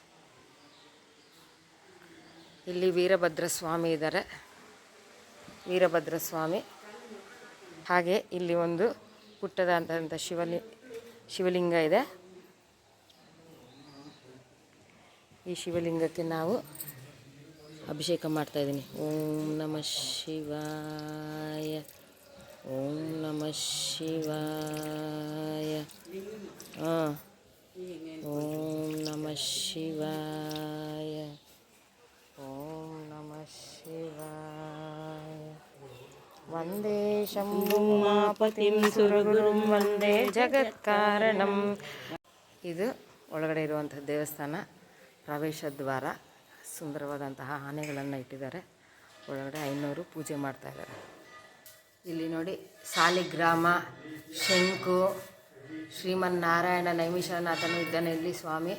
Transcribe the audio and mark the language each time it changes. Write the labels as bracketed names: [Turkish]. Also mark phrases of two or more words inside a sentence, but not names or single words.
[Kannada] ಇಲ್ಲಿ ವೀರಭದ್ರ ಸ್ವಾಮಿ ಇದ್ದಾರೆ, ವೀರಭದ್ರ ಸ್ವಾಮಿ. ಹಾಗೆ ಇಲ್ಲಿ ಒಂದು ಪುಟ್ಟದಂಥ ಶಿವಲಿಂಗ ಇದೆ. ಈ ಶಿವಲಿಂಗಕ್ಕೆ ನಾವು ಅಭಿಷೇಕ ಮಾಡ್ತಾಯಿದ್ದೀನಿ. [Sanskrit] ಓಂ ನಮಃ ಶಿವಾಯ, ಓಂ ನಮಃ ಶಿವಾಯ, ಓಂ ನಮಃ ಶಿವಾಯ, ಓಂ ನಮಃ ಶಿವಾಯ. ವಂದೇ ಶಂಭುಮಾಪತಿಂ ಸುರಗುರುಂ ವಂದೇ ಜಗತ್ಕಾರಣಂ. [Kannada] ಇದು ಒಳಗಡೆ ಇರುವಂಥ ದೇವಸ್ಥಾನ ಪ್ರವೇಶ ದ್ವಾರ. ಸುಂದರವಾದಂತಹ ಆನೆಗಳನ್ನು ಇಟ್ಟಿದ್ದಾರೆ. ಒಳಗಡೆ 500 ಪೂಜೆ ಮಾಡ್ತಾಯಿದ್ದಾರೆ. ಇಲ್ಲಿ ನೋಡಿ ಸಾಲಿಗ್ರಾಮ, ಶಂಕು, ಶ್ರೀಮನ್ನಾರಾಯಣ ನೈಮಿಷಾರನಾಥನು ಇದ್ದಾನೆ ಇಲ್ಲಿ ಸ್ವಾಮಿ.